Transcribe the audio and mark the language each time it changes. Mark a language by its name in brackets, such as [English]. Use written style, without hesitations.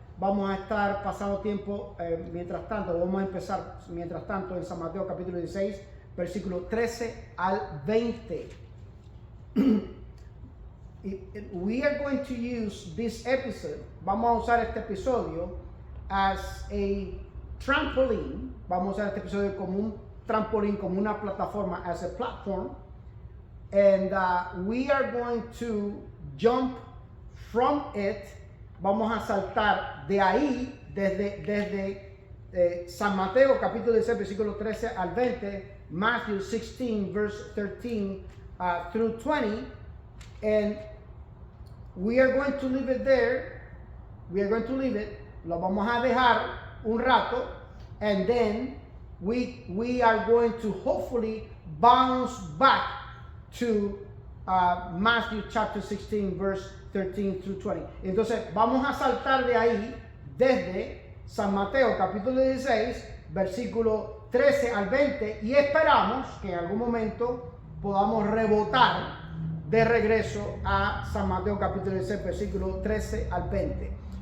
[Spanish] Vamos a estar pasando tiempo mientras tanto. Vamos a empezar mientras tanto en San Mateo capítulo 16, versículo 13 al 20. [English] We are going to use this episode. [Spanish] Vamos a usar este episodio [English] as a trampoline. [Spanish] Vamos a usar este episodio como un trampolín, como una plataforma, [English] as a platform. And we are going to jump from it. [Spanish] Vamos a saltar de ahí, desde San Mateo capítulo 16, versículo 13 al 20, [English] Matthew 16, verse 13 through 20, and we are going to leave it there. We are going to leave it. [Spanish] Lo vamos a dejar un rato, [English] and then we are going to hopefully bounce back to Matthew chapter 16, verse 13 through 20. [Spanish] Entonces vamos a saltar de ahí desde San Mateo capítulo 16, versículo 13 al 20, y esperamos que en algún momento podamos rebotar de regreso a San Mateo capítulo 16, versículo 13 al 20.